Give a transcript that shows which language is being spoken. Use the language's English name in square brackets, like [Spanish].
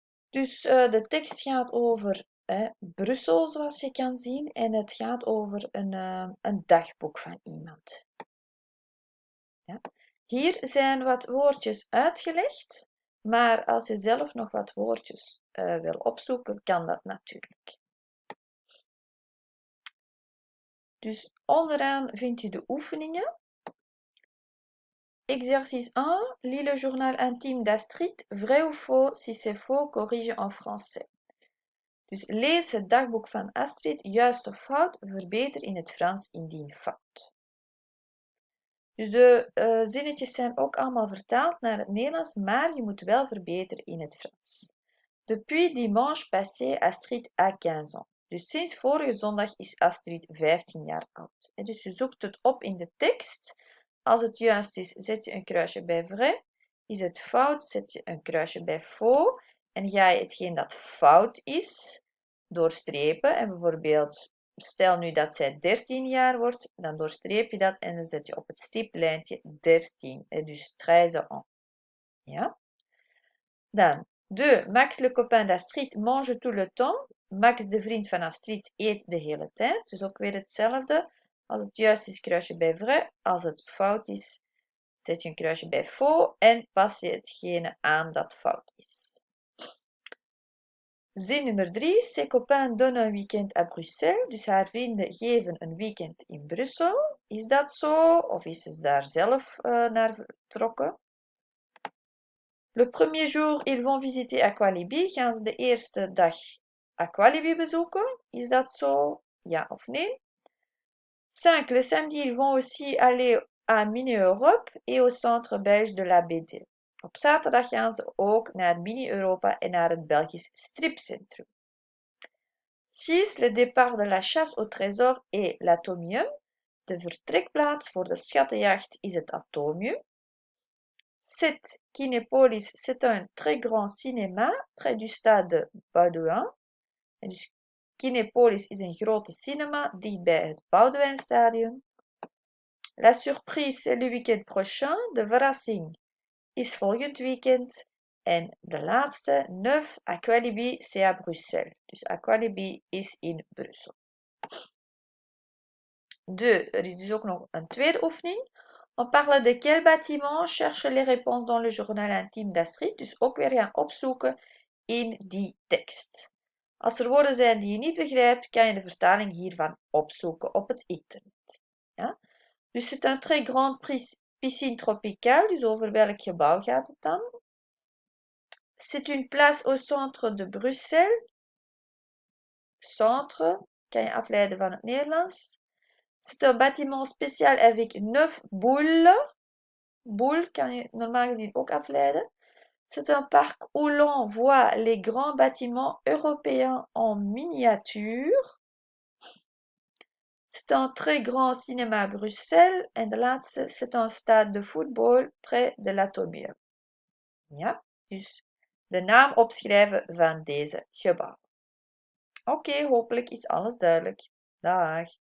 [Dutch] Dus de tekst gaat over Brussel, zoals je kan zien, en het gaat over een dagboek van iemand. Ja? Hier zijn wat woordjes uitgelegd, maar als je zelf nog wat woordjes wil opzoeken, kan dat natuurlijk. Dus onderaan vind je de oefeningen. [French] Exercice 1, lis le journal intime d'Astrid, vrai ou faux, si c'est faux, corrige en français. [Dutch] Dus lees het dagboek van Astrid, juist of fout, verbeter in het Frans indien fout. Dus de zinnetjes zijn ook allemaal vertaald naar het Nederlands, maar je moet wel verbeteren in het Frans. [French] Depuis dimanche passé, Astrid a 15 ans. [Dutch] Dus sinds vorige zondag is Astrid 15 jaar oud. Dus je zoekt het op in de tekst. Als het juist is, zet je een kruisje bij vrai. Is het fout, zet je een kruisje bij faux. En ga je hetgeen dat fout is, doorstrepen. En bijvoorbeeld, stel nu dat zij 13 jaar wordt, dan doorstreep je dat en dan zet je op het stiplijntje 13. Dus 13 ans. Ja? Dan, 2. [French] Max, le copain d'Astrid, mange tout le temps. [Dutch] Max, de vriend van Astrid, eet de hele tijd. Dus ook weer hetzelfde. Als het juist is, kruisje bij vrai. Als het fout is, zet je een kruisje bij faux. En pas je hetgene aan dat fout is. Zin nummer 3. [French] Ses copains donnent un weekend à Bruxelles. [Dutch] Dus haar vrienden geven een weekend in Brussel. Is dat zo? Of is ze daar zelf naar vertrokken? [French] Le premier jour, ils vont visiter Aqualibi. [Dutch] Gaan ze de eerste dag Aqualibi bezoeken? Is dat zo? Ja of nee? 5. [French] Le samedi, ils vont aussi aller à Mini-Europe et au centre belge de la BD. [Dutch] Op zaterdag gaan ze ook naar Mini-Europa en naar het Belgisch stripcentrum. 6. [French] Le départ de la chasse au trésor est l'Atomium. [Dutch] De vertrekplaats voor de schattenjacht is het Atomium. 7. [French] Kinépolis, c'est un très grand cinéma près du stade Baudouin. [Dutch] En dus Kinépolis is een grote cinema dichtbij het Boudewijnstadion. [French] La surprise, c'est le weekend prochain. [Dutch] De verrassing is volgend weekend. En de laatste, 9, Aqualibi, [French] c'est à Bruxelles. [Dutch] Dus Aqualibi is in Brussel. 2. Er is dus ook nog een tweede oefening. [French] On parle de quel bâtiment? Cherche les réponses dans le journal intime d'Astrid. [Dutch] Dus ook weer gaan opzoeken in die tekst. Als er woorden zijn die je niet begrijpt, kan je de vertaling hiervan opzoeken op het internet. Ja? [French] Dus c'est un très grand piscine tropicale. [Dutch] Dus over welk gebouw gaat het dan? [French] C'est une place au centre de Bruxelles. [Dutch] Centre kan je afleiden van het Nederlands. [French] C'est un bâtiment spécial avec 9 boules. [Dutch] Boule kan je normaal gezien ook afleiden. [French] C'est un parc où l'on voit les grands bâtiments européens en miniature. C'est un très grand cinéma à Bruxelles. [Dutch] En de laatste, [French] c'est un stade de voetbal près de l'Atomium. [Dutch] Ja, dus de naam opschrijven van deze gebouw. Oké, hopelijk is alles duidelijk. Dag.